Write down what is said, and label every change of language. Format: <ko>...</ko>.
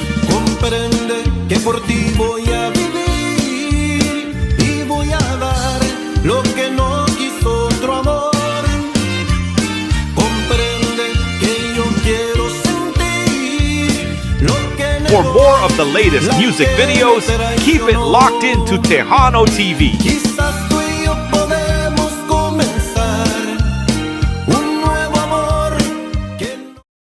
<es>Comprende que por ti voy a vivir y voy a dar lo que no quiso otro amor. Comprende que yo quiero sentir lo que</es> <en>For more of the latest music videos, keep it locked into Tejano TV.</en> <es>Quizás tú y yo podemos comenzar un nuevo amor que no...</es>